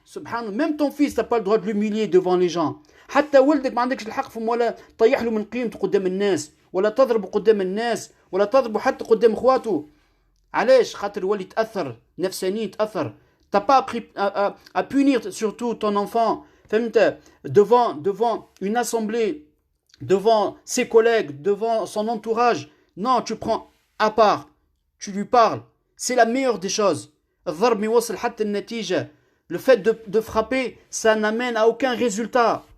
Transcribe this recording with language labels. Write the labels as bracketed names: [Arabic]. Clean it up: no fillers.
[French] Subhanallah, même ton fils, t'as pas le droit de l'humilier devant les gens. [Arabic] حتى ولدك ما عندكش الحق طيح له من قيمته قدام الناس ولا تضربه قدام الناس ولا تضربه حتى قدام اخواته. علاش؟ خاطر ولي تأثر نفسانيا تأثر. [French] T'as pas appris à punir surtout ton enfant, devant une assemblée, devant ses collègues, devant son entourage. Non, tu prends à part, tu lui parles. C'est la meilleure des choses. Le fait de frapper, ça n'amène à aucun résultat.